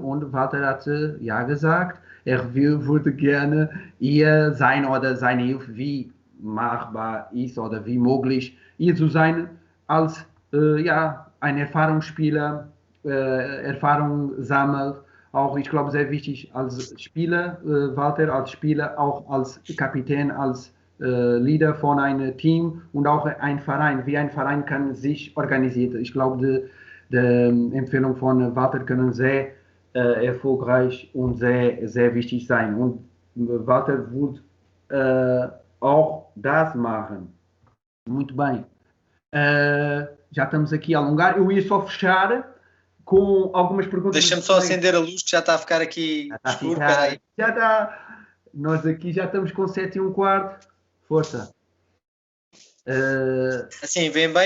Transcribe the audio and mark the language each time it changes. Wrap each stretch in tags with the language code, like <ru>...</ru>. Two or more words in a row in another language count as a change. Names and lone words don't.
<de>Und Walter hat ja gesagt, er würde gerne hier sein oder seine Hilfe, wie machbar ist oder wie möglich hier zu sein, als ja, ein Erfahrungsspieler, Erfahrung sammelt auch, ich glaube, sehr wichtig als Spieler, Walter, als Spieler, auch als Kapitän, als Leader von einem Team und auch ein Verein. Wie ein Verein kann sich organisieren. Ich glaube, die Empfehlung von Walter können sehr erfolgreich und sehr, sehr wichtig sein. Und Walter wird auch das machen.</de> <pt>Muito bem. Já estamos aqui a alongar. Eu ia só fechar com algumas perguntas. Deixa-me só acender a luz que já está a ficar aqui escuro. Já está. Nós aqui já estamos com 7 1/4. Força. Assim, vem bem?</pt>